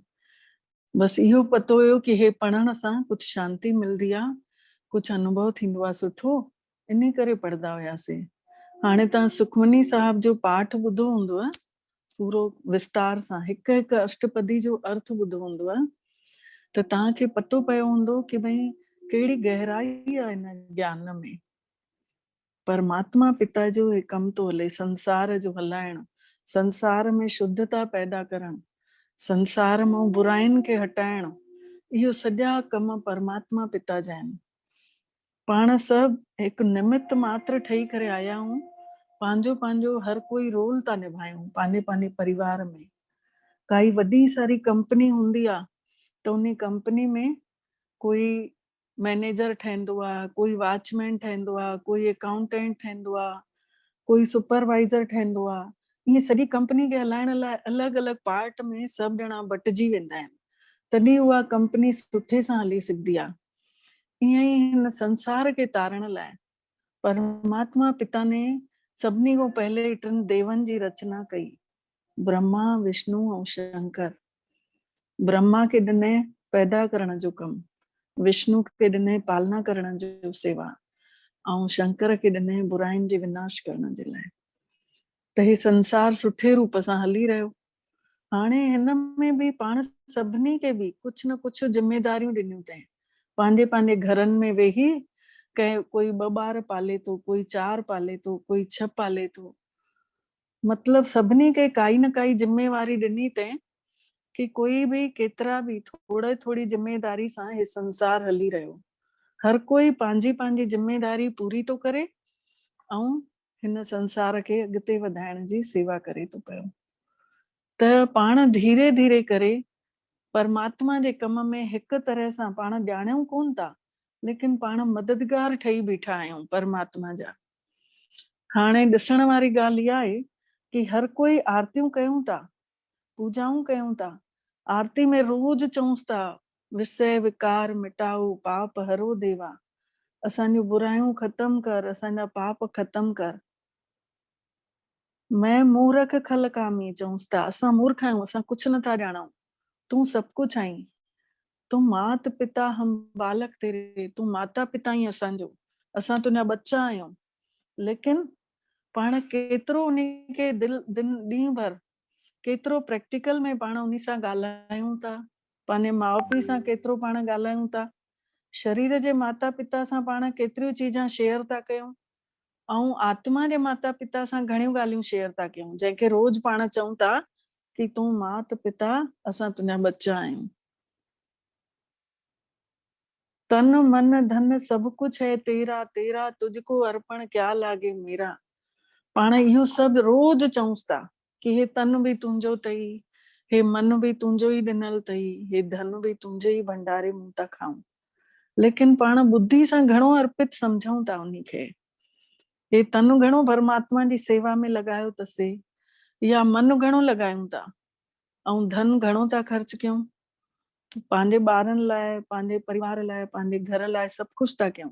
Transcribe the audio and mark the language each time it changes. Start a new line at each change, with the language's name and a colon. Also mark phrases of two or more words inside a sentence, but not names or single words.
Sindhi: बस इहो पतो हुयो कि हे पढ़ण सां कुछ शांति मिलदी आहे, कुछ अनुभव थींदो आहे सुठो, इन करे पढ़ंदा हुआसीं। हाणे तव्हां सुखमनी साहिब जो पाठ ॿुधो हूंदव पूरो विस्तार सां, हिकु हिकु अष्टपदी जो अर्थ ॿुधो हूंदव, त तव्हांखे पतो पियो हूंदो कि भई कहिड़ी गहराई आहे इन ज्ञान में। परमात्मा पिता जो हे कम तो हले, संसार जो हलाइण, संसार में शुद्धता पैदा करण, संसार मां बुराइनि खे हटाइण, इहो सॼा कम परमात्मा पिता जा आहिनि। पाण सभु हिकु निमित्त मात्र ठही करे आया आहियूं, पंहिंजो पंहिंजो हर कोई रोल था निभायूं पंहिंजे पंहिंजे परिवार में। काई वॾी सारी कंपनी हूंदी आहे त उन कंपनी में कोई मैनेजर ठहंदो आहे, कोई वॉचमैन ठहंदो आहे, कोई अकाउंटेंट ठहंदो आहे, कोई सुपरवाइज़र ठहंदो आहे। इहे सॼी कंपनी खे हलाइण लाइ अलॻि अलॻि पार्ट में सभु ॼणा बटिजी वेंदा आहिनि, तॾहिं उहा कंपनी सुठे सां हली सघंदी आहे। ईअं ई हिन संसार खे तारण लाइ परमात्मा पिता ने सभिनी खां पहले टिनि देवनि जी रचना कई, ब्रह्मा, विष्णु ऐं शंकर। ब्रह्मा खे ॾिने पैदा करण जो कमु, विष्णु खे ॾिने पालना करण जो सेवा, ऐं शंकर खे ॾिने बुराइनि जे विनाश करण जे लाइ। त हे संसार सुठे रूप सां हली रहियो। हाणे हिन में बि पाण सभिनी खे बि कुझु न कुझु जिम्मेदारियूं ॾिनियूं अथई। पंहिंजे पंहिंजे घरनि में वेही कंहिं कोई 2 ॿार पाले थो, कोई 4 पाले थो, कोई 6 पाले थो। मतलब सभिनी खे काई न काई जिम्मेवारी ॾिनी अथई कि कोई भी केतिरा भी थोड़ी जिम्मेदारी सां हे संसार हली रहियो। हर कोई पंहिंजी पंहिंजी जिम्मेदारी पूरी थो करे ऐं हिन संसार खे अॻिते वधाइण जी सेवा करे थो पियो। त पाण धीरे धीरे करे परमात्मा जे कम में हिकु तरह सां पाण ॼाणूं कोन था, लेकिन पाण मददगार ठही बीठा आहियूं परमात्मा जा। हाणे ॾिसण वारी ॻाल्हि इहा आहे कि हर कोई आरतियूं कयूं था, पूजाऊं कयूं था। आरती में रोज चऊंस था,
Hindi: विषय विकार मिटाओ, पाप हरो देवा,
Sindhi: असांजूं बुरायूं ख़तम कर, असांजा पाप ख़तम कर।
Hindi: मैं मूर्ख खल कामी
Sindhi: चऊंस था, असां मूर्ख आहियूं, असां कुझु नथा ॼाणूं, तूं सभु कुझु आहीं,
Hindi: तूं मात पिता हम बालक तेरे,
Sindhi: तूं माता पिता ही असांजो, असां तुंहिंजा बच्चा आहियूं। लेकिन पाण केतिरो उन खे ॾींहुं भर केतिरो प्रैक्टिकल में पाण उन सां ॻाल्हायूं था, पंहिंजे माउ पीउ सां केतिरो पाण ॻाल्हायूं था, शरीर जे माता पिता सां पाण केतिरियूं चीजां शेयर था कयूं, ऐं आत्मा जे माता पिता सां घणियूं ॻाल्हियूं शेयर था कयूं, जंहिंखे रोज पाण चऊं था कि तूं मात पिता, असां तुंहिंजा बच्चा आहियूं।
Hindi: तन मन धन सब कुछ है तेरा, तेरा तुझको अर्पण क्या लागे मेरा।
Sindhi: पाण इहो सभु रोज चऊंस था कि हे तन भी तुंहिंजो अथई, हे मन भी तुंहिंजो ई ॾिनल अथई, हे धन भी तुंहिंजे ई भंडारे मूं था खाऊं। लेकिन पाण बुद्धि सां घणो अर्पित समझूं था उन्ही खे। हे तन घणो परमात्मा जी सेवा में लॻायो अथसीं, या मन घणो लॻायूं था, ऐं धन घणो था ख़र्च कयूं, पंहिंजे ॿारनि लाइ, पंहिंजे परिवार लाइ, पंहिंजे घर लाइ सभु कुझु था कयूं।